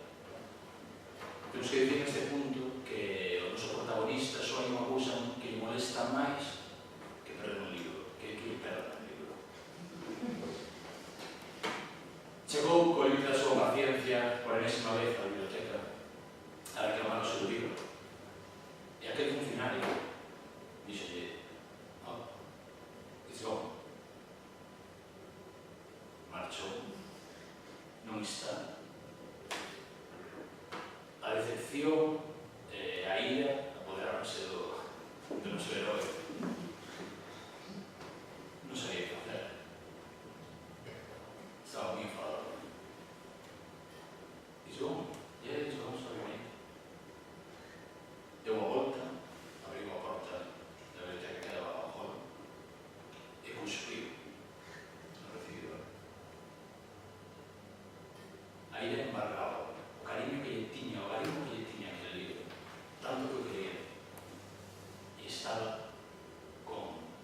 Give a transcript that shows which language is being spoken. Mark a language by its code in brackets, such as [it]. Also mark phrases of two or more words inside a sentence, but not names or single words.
[gl] Temos que dicir neste punto que o noso protagonista só hai unha cousa que lle molesta máis que perder un libro, que perda un libro. Chegou co límite da súa paciencia por enésima vez á biblioteca a reclamar o seu libro. E aquel funcionario dixolle: [en] "Oh, it's gone." [gl] Marchou. Non está. A decepción, a ira, apoderaronse do noso herói. Non sabía que facer. Estaba moi enfadado. [en] It's gone. Yeah, it's gone, sorry, mate. [gl] Deu a volta, abriu a porta da biblioteca que daba ao hall e cuspiu no recibidor. A ira embargaba o cariño que lle tiña, o cariño que lle tiña aquele libro, tanto que o quería, e estaba con...